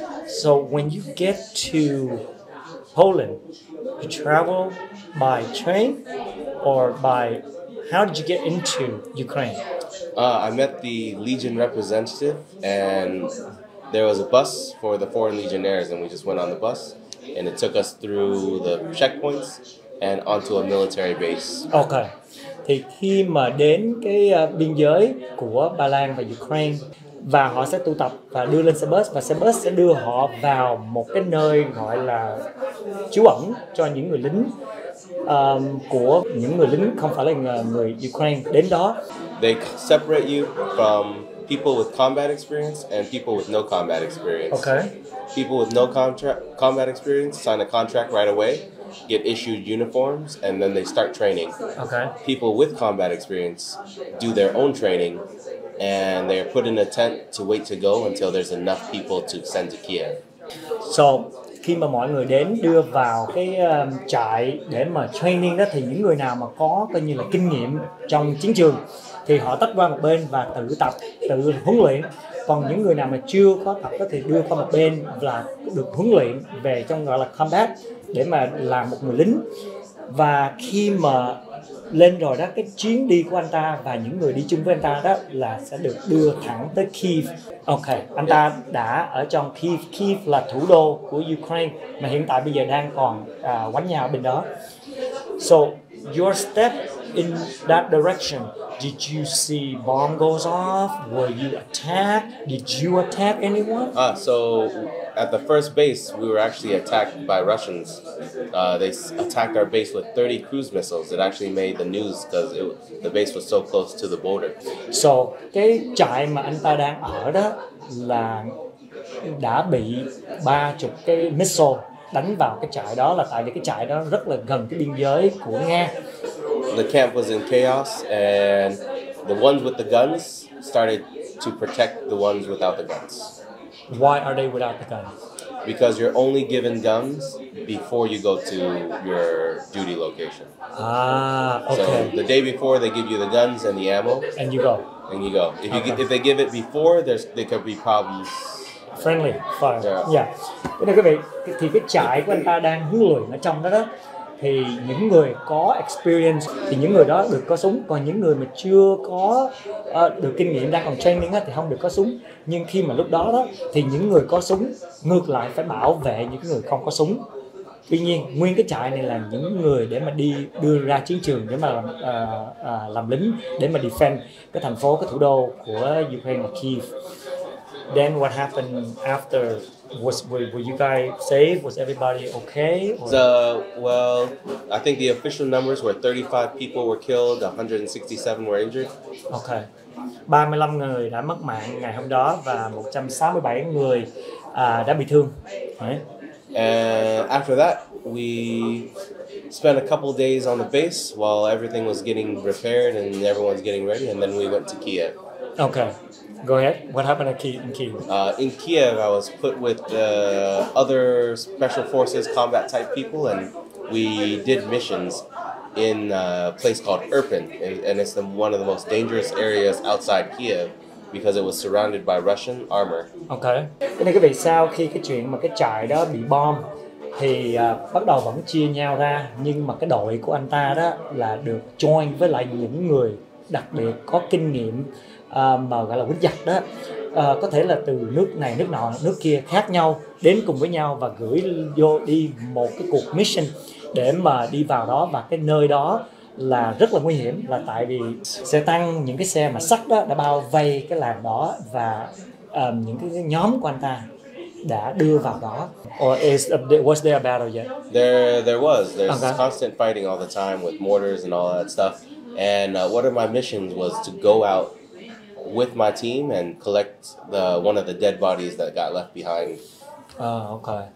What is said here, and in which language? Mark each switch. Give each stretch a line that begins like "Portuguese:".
English: So when you get to Poland, you travel by train or by, how did you get into Ukraine? I met the Legion representative, and there was a bus for the foreign legionnaires, and we just went on the bus, and it took us through the checkpoints and onto a military base. Okay.
Vietnamese: Thì khi mà đến cái biên giới của Ba Lan và Ukraine, và họ sẽ tụ tập và đưa lên xe bus, và xe bus sẽ đưa họ vào một cái nơi gọi là trú ẩn cho những người lính, của những người lính không phải là người Ukraine đến đó.
English: They separate you from people with combat experience and people with no combat experience. Okay. People with no combat experience sign a contract right away, get issued uniforms, and then they start training. Okay. People with combat experience do their own training, and they are put in a tent to wait to go until there's enough people to send to Kiev.
Vietnamese: So, khi mà mọi người đến đưa vào cái trại để mà training đó, thì những người nào mà có coi như là kinh nghiệm trong chiến trường thì họ tách qua một bên và tự tập, tự huấn luyện. Còn những người nào mà chưa có tập đó thì đưa qua một bên là được huấn luyện về trong gọi là combat để mà làm một người lính. Và khi mà lên rồi đó, cái chuyến đi của anh ta và những người đi chung với anh ta đó là sẽ được đưa thẳng tới Kyiv. Ok, anh ta đã ở trong Kyiv. Kyiv là thủ đô của Ukraine mà hiện tại bây giờ đang còn quánh nhau bên đó.
English: So your step in that direction, did you see bomb goes off? Were you attacked? Did you attack anyone? So at the first base, we were actually attacked by Russians. They attacked our base with 30 cruise missiles. It actually made the news because the base was so close to the border.
Vietnamese: So cái trại mà anh ta đang ở đó là đã bị 30 cái missile đánh vào cái trại đó, là tại vì cái trại đó rất là gần cái biên giới của Nga.
English: The camp was in chaos, and the ones with the guns started to protect the ones without the guns. Why are they without the guns? Because you're only given guns before you go to your duty location. Okay. So the day before they give you the guns and the ammo, And you go. and you go. If they give it before, there could be problems. Friendly fire. Yeah.
Vietnamese: Thế nên quý vị, thì cái trại của anh ta đang huấn luyện ở trong đó đó, thì những người có experience thì những người đó được có súng, còn những người mà chưa có được kinh nghiệm, đang còn training thì không được có súng. Nhưng khi mà lúc đó đó thì những người có súng ngược lại phải bảo vệ những người không có súng. Tuy nhiên nguyên cái trại này là những người để mà đi đưa ra chiến trường để mà làm lính, để mà defend cái thành phố, cái thủ đô của Ukraine là Kyiv.
English: Then what happened after? Were you guys safe? Was everybody okay? Well, I think the official numbers were 35 people were killed, 167 were injured. Okay.
Vietnamese: 35 người đã mất mạng ngày hôm đó và 167 người đã bị thương.
English: Right? And after that, we spent a couple days on the base while everything was getting repaired and everyone's getting ready, and then we went to Kiev. Okay. Go ahead. What happened in Kiev? In Kiev, I was put with other special forces combat type people, and we did missions in a place called Irpin, and it's one of the most dangerous areas outside Kiev because it was surrounded by Russian armor. Okay.
Vietnamese: Thế nên quý vị, sau khi cái chuyện mà cái trại đó bị bom thì bắt đầu vẫn chia nhau ra, nhưng mà cái đội của anh ta đó là được join với lại những người đặc biệt có kinh nghiệm, mà gọi là quýnh giặc đó, có thể là từ nước này, nước nọ, nước kia khác nhau đến cùng với nhau và gửi vô đi một cái cuộc mission để mà đi vào đó. Và cái nơi đó là rất là nguy hiểm, là tại vì xe tăng, những cái xe mà sắt đó đã bao vây cái làng đó, và những cái nhóm của anh ta đã đưa vào đó.
English: Or was there a battle yet? There's Okay. constant fighting all the time with mortars and all that stuff. And one of my missions was to go out with my team and collect one of the dead bodies that got left behind. Okay.